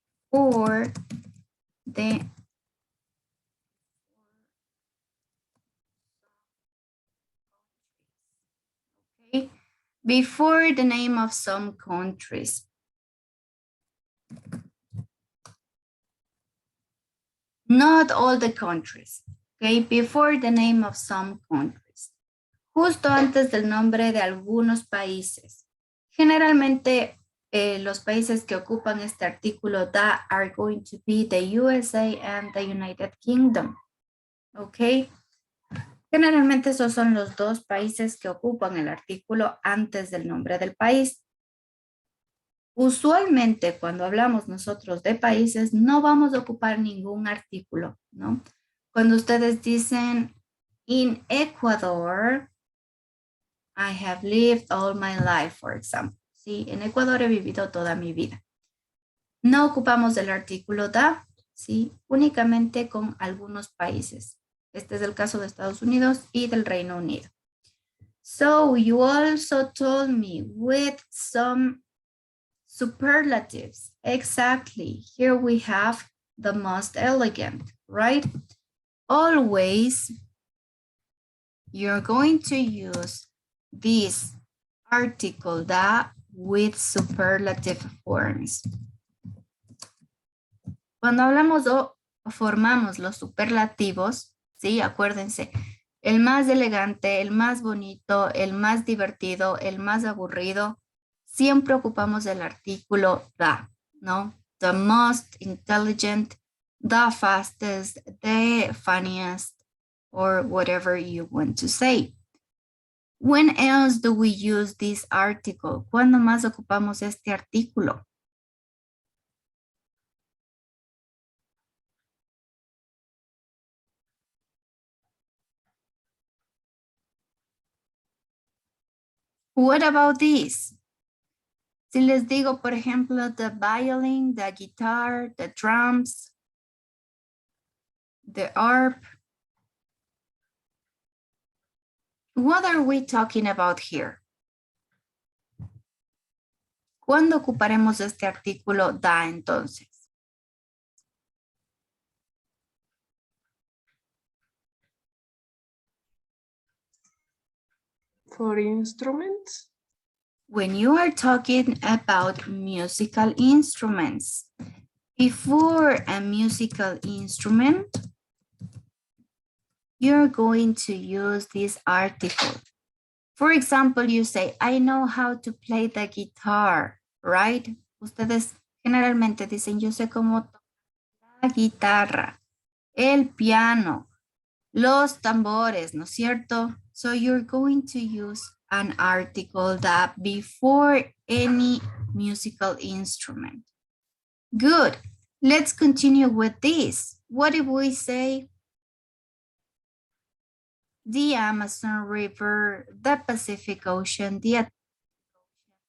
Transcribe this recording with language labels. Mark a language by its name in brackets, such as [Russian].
[English] Or the okay, before the name of some countries. Not all the countries, okay, before the name of some countries. [Spanish] Justo antes del nombre de algunos países. Generalmente, los países que ocupan este artículo da [English] are going to be the USA and the United Kingdom, okay. [Spanish] Generalmente esos son los dos países que ocupan el artículo antes del nombre del país. Usualmente cuando hablamos nosotros de países no vamos a ocupar ningún artículo, ¿no? Cuando ustedes dicen [English] in Ecuador, I have lived all my life, for example. [Spanish] Sí, en Ecuador he vivido toda mi vida. No ocupamos el artículo da, sí, únicamente con algunos países. Este es el caso de Estados Unidos y del Reino Unido. [English] So you also told me with some superlatives. Exactly. Here we have the most elegant, right? Always you're going to use this article da with superlative forms. [Spanish] Cuando hablamos o formamos los superlativos, ¿sí? Acuérdense, el más elegante, el más bonito, el más divertido, el más aburrido, siempre ocupamos el artículo the, ¿no? [English] The most intelligent, the fastest, the funniest, or whatever you want to say. When else do we use this article? [Spanish] ¿Cuándo más ocupamos este artículo? [English] What about this? [Spanish] Si les digo, por ejemplo, [English] the violin, the guitar, the drums, the harp. What are we talking about here? [Spanish] ¿Cuándo ocuparemos este artículo da entonces? [English] For instruments? When you are talking about musical instruments, before a musical instrument, you're going to use this article. For example, you say, I know how to play the guitar, right? [Spanish] Ustedes generalmente dicen, yo sé cómo tocar la guitarra, el piano, los tambores, ¿no es cierto? [English] So you're going to use an article that before any musical instrument. Good. Let's continue with this. What if we say the Amazon River, the Pacific Ocean, the Atlantic Ocean?